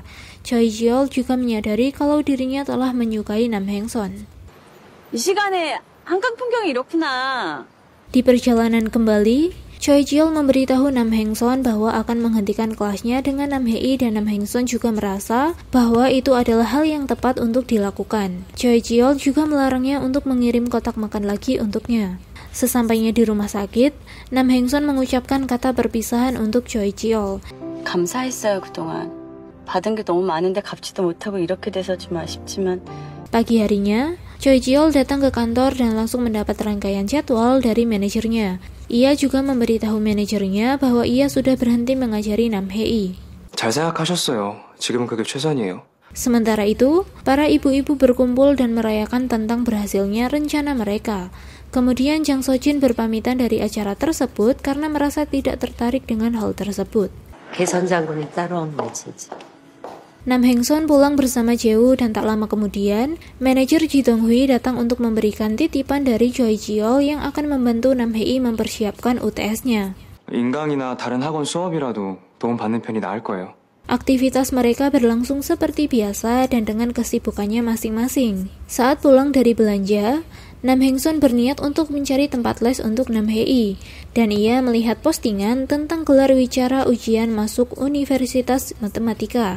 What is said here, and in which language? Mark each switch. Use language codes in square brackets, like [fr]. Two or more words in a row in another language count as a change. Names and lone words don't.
[id] Choi Ji-yeol juga menyadari kalau dirinya telah menyukai Nam Heng-son. [ko] 이 시간에 한강 풍경이 이렇구나. [id] Di perjalanan kembali, Choi Ji-yeol memberitahu Nam Heng-son bahwa akan menghentikan kelasnya dengan Nam Hee dan Nam Heng-son juga merasa bahwa itu adalah hal yang tepat untuk dilakukan. Choi Ji-yeol juga melarangnya untuk mengirim kotak makan lagi untuknya. Sesampainya di rumah sakit, Nam Heng-son mengucapkan kata perpisahan untuk Choi Ji-yeol. [ko] 감사했어요 그동안. 받은 게 너무 많은데 갚지도 못하고 이렇게 돼서 좀 아쉽지만. [id] Pagi harinya, Choi Ji-yeol datang ke kantor dan langsung mendapat rangkaian jadwal dari manajernya. Ia juga memberitahu manajernya bahwa ia sudah berhenti mengajari Nam Hee. [ko] 잘 생각하셨어요. 지금은 그게 최선이에요. [id] Sementara itu, para ibu-ibu berkumpul dan merayakan tentang berhasilnya rencana mereka. Kemudian Jang Sojin berpamitan dari acara tersebut karena merasa tidak tertarik dengan hal tersebut. Nam Hengson pulang bersama Jewu dan tak lama kemudian, manajer Ji Dong-hui datang untuk memberikan titipan dari Choi Ji-yeol yang akan membantu Nam Hee mempersiapkan UTS-nya. [ko] 인강이나 다른 학원 수업이라도 도움받는 편이 나을 거예요. [id] Aktivitas mereka berlangsung seperti biasa dan dengan kesibukannya masing-masing. Saat pulang dari belanja, Nam Hengson berniat untuk mencari tempat les untuk Nam Hee, dan ia melihat postingan tentang gelar wicara ujian masuk Universitas Matematika.